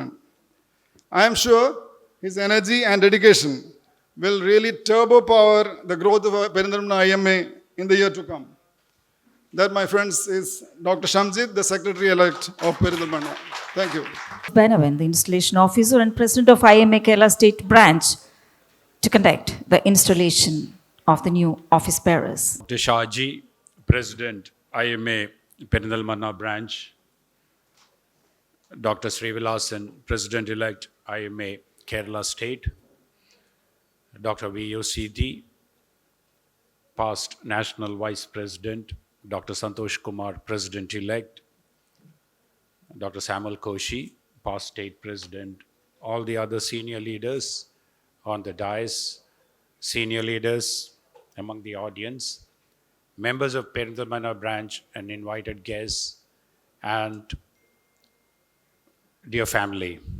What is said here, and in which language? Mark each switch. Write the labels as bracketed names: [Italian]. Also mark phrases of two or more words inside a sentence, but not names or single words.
[English] I am sure his energy and dedication will really turbo power the growth of Peritnhalmanna IMA in the year to come. That, my friends, is Dr. Shamjit, the Secretary-elect of Peritnhalmanna. Thank you. Benavin, the installation officer and president of IMA Kerala State Branch, to conduct the installation of the new office bearers. Dr. Shaji, President, IMA Peritnhalmanna Branch. Dr. Srivilasan, President-elect, IMA Kerala State. Dr. V.O. Siddhi, past National Vice President. Dr. Santosh Kumar, President-elect. Dr. Samuel Koshi, past State President. All the other senior leaders on the dais, senior leaders among the audience, members of Peritnhalmanna branch and invited guests, and dear family.